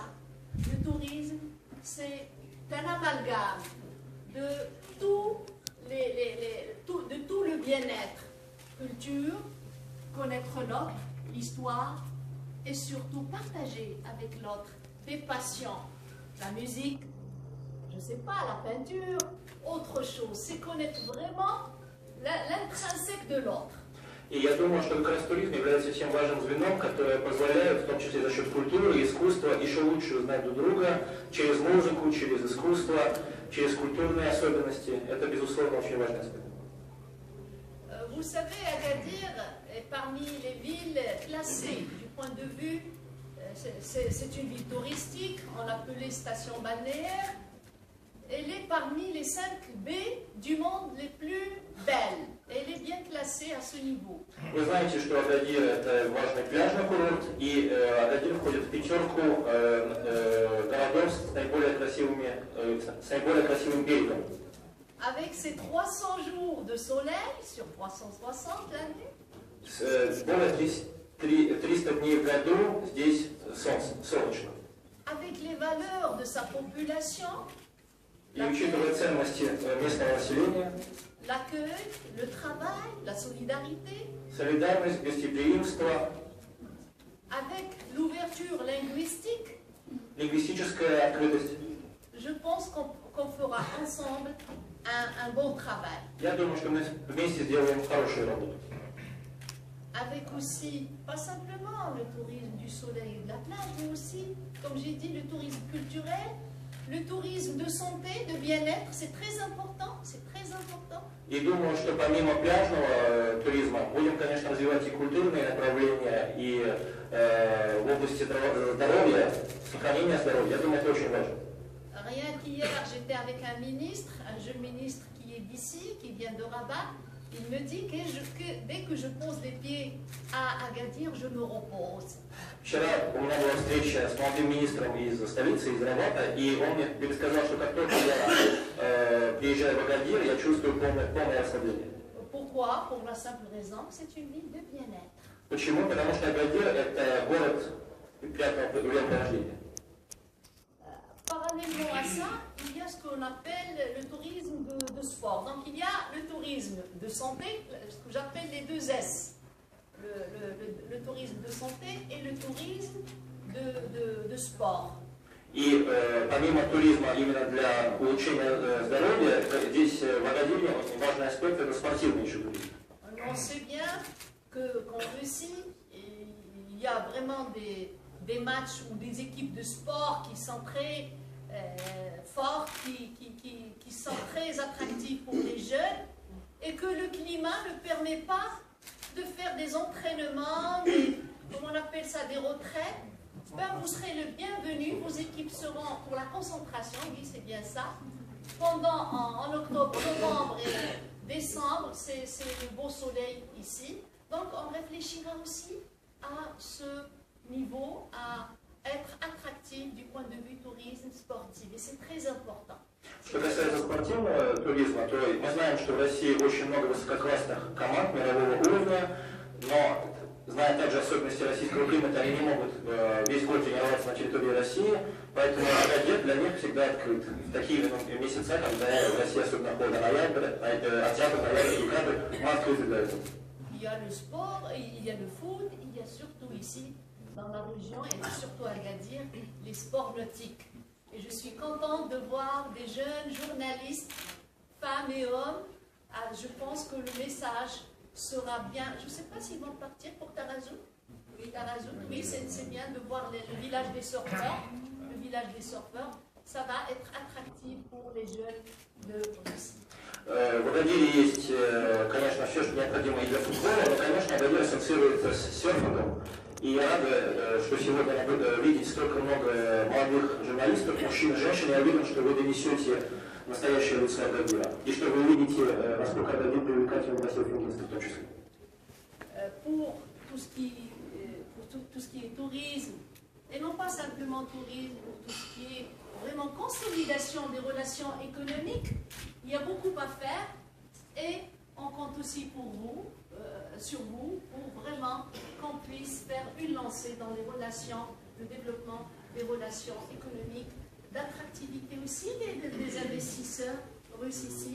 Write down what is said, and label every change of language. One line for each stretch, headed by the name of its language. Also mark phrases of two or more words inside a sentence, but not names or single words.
French: Le tourisme, c'est un amalgame de tout le bien-être, culture, connaître l'autre, l'histoire, et surtout partager avec l'autre des passions, la musique, je ne sais pas, la peinture, autre chose, c'est connaître vraiment l'intrinsèque de l'autre.
Russian: И я думаю, что как раз туризм является тем важным звеном, которое позволяет, в том числе за счет культуры и искусства, еще лучше узнать друг друга через музыку, через искусство, через культурные особенности. Это, безусловно, очень важный аспект.
French: Vous savez, Agadir est parmi les villes classées du point de vue, c'est une ville touristique, on l'appelait station balnéaire. Elle est parmi les 5 B du monde les plus belles. Elle est bien classée à ce niveau.
Russian: Вы знаете, что Агадир – это важный пляжный курорт, и Агадир входит в пятерку городов с наиболее красивым берегом.
French: Avec ses 300 jours de soleil sur 360 l'année.
Russian: Более 300 дней в году здесь солнечно.
French: Avec les valeurs de sa population.
Russian: И учитывая ценности местного населения,
French: l'accueil, le travail, la solidarité,
Russian: солидарность, гостеприимство,
French: avec l'ouverture linguistique,
Russian: лингвистическая открытость.
French: Je pense qu'on fera ensemble un bon travail.
Russian: Я думаю, что мы вместе сделаем хорошую работу.
French: Avec aussi, pas simplement le tourisme du soleil et de la plage, mais aussi, comme j'ai dit, le tourisme culturel, le tourisme de santé, de bien-être, c'est très important, c'est très important.
Russian: И думаю, что помимо пляжного туризма будем, конечно, развивать и культурные направления, и в области здоровья, сохранения здоровья. Я думаю, это очень важно.
French: Rien qu'hier, j'étais avec un ministre, un jeune ministre qui est d'ici, qui vient de Rabat. Il me dit que dès que je pose les pieds à Agadir, je me repose.
Russian: Вчера у меня была встреча с молодым министром из столицы, из Равата, и он мне пересказал, что как только я приезжаю в Агадир, я чувствую полное расслабление.
French: Pour Pourquoi? Pour la simple raison que c'est une ville de bien-être.
Russian: Почему? Потому что Агадир – это город приятного времяпровождения.
French: Parallèlement à ça, il y a ce qu'on appelle le tourisme de sport. Donc il y a le tourisme de santé, ce que j'appelle les 2 S. Le tourisme de santé et le tourisme de sport.
Russian: И помимо туризма именно для улучшения здоровья, здесь в Агадире очень важный аспект – это спортивный еще туризм.
French: On sait bien qu'en Russie, il y a vraiment des matchs ou des équipes de sport qui sont très fortes, qui sont très attractives pour les jeunes, et que le climat ne permet pas de faire des entraînements, comment on appelle ça, des retraites. Ben, vous serez le bienvenu, vos équipes seront pour la concentration, oui c'est bien ça, pendant en octobre, novembre et décembre, c'est le beau soleil ici. Donc on réfléchira aussi à ce niveau, à être attractif du point de vue tourisme sportif, et c'est très important.
Russian: Что касается спортивного туризма, то мы знаем, что в России очень много высококлассных команд мирового уровня, но, зная также особенности российского климата, они не могут весь год тренироваться на территории России, поэтому Агадир для них всегда открыт. В такие месяца, когда в России особенно холодно, ноябрь, октябрь, ноябрь, декабрь, мы открыты для этого.
French: Il y a le sport, il y a le foot, il y a surtout ici, dans la région, et surtout à Agadir, les sports nautiques. Et je suis contente de voir des jeunes journalistes, femmes et hommes. Je pense que le message sera bien. Je ne sais pas s'ils vont partir pour Tarazout. Oui, Tarazout, oui, c'est bien de voir le village des surfeurs. Le village des surfeurs, ça va être attractif pour les jeunes de Russie.
Russian: В Агадире есть, конечно, все, что необходимо и для футбола, но, конечно, Агадир ассоциируется с серфингом. И я рад, что сегодня видеть столько много молодых журналистов, мужчин и женщин. Я уверен, что вы донесете настоящее лицо Агадира. И что вы увидите, насколько Агадир привлекательный для серфингистов в том числе.
French: Pour tout ce qui est tourisme, et non pas simplement tourisme, pour tout ce qui est vraiment consolidation des relations économiques, il y a beaucoup à faire et on compte aussi pour vous, sur vous, pour vraiment qu'on puisse faire une lancée dans les relations, le développement des relations économiques, d'attractivité aussi des investisseurs russes ici.